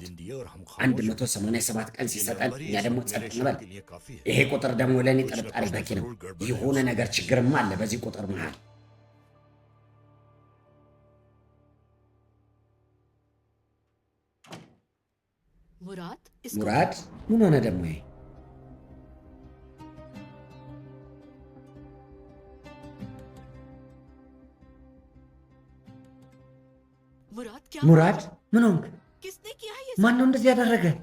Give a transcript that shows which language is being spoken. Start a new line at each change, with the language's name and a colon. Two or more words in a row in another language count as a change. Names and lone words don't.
Urdu: दिन दिए और हम खामोश हो गए।
Amharic: 187 ቀን
Urdu: ये
Amharic: ሲሰጠን
Urdu: नंबर ही
Amharic: እኛ
Urdu: इस
Amharic: ደግሞ
Urdu: वक्त
Amharic: ጸጥ
Urdu: मेरे
Amharic: እንበል።
Urdu: शक के लिए काफी है
Amharic: ይሄ ቁጥር ደግሞ ለእኔ
Urdu: कुछ न
Amharic: ጥርጣሬ
Urdu: कुछ तो
Amharic: በቂ ነው።
Urdu: जरूर गड़बड़ है
Amharic: የሆነ
Urdu: उसमें।
Amharic: ነገር ችግርማ አለ በዚህ ቁጥር መሃል።
Urdu: मुराद, इसको
Amharic: ሙራድ ምን ሆነ ደግሞ ይሄ?
Urdu: मुराद क्या?
Amharic: ሙራድ ምን ሆንክ?
Urdu: किसने किया है ये?
Amharic: ማን ነው እንደዚህ ያደረገ?